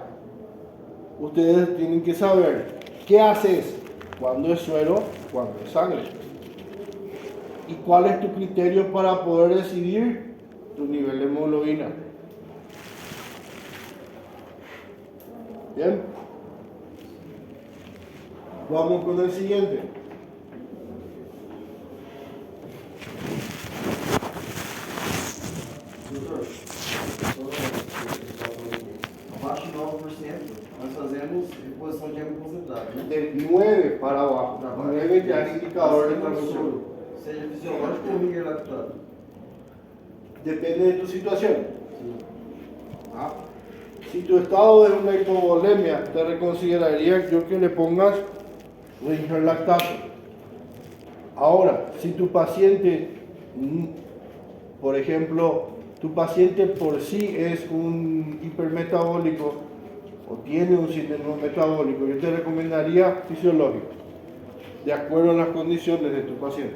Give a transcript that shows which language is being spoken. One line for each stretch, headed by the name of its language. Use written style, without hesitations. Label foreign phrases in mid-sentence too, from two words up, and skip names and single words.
Spanish: Ustedes tienen que saber qué haces, cuándo es suero, cuándo es sangre. Y cuál es tu criterio para poder decidir tu nivel de hemoglobina. Bien. Vamos con el siguiente.
Portuguese: Doutor, abaixo de 9%, nós fazemos reposição de água concentrada, né?
Spanish: Del 9 para abajo.
Portuguese: Para baixo.
Spanish: 9 ya es indicador de
Portuguese: Acima do
Spanish: transfusión.
Portuguese: soro, seja fisiológico ou Miguel lactado.
Spanish: Depende de tu situación. ¿Ah? Si tu estado es una hipovolemia, te reconsideraría yo que le pongas Ringer lactato. Ahora, si tu paciente, por ejemplo, tu paciente por sí es un hipermetabólico o tiene un síndrome metabólico, yo te recomendaría fisiológico, de acuerdo a las condiciones de tu paciente.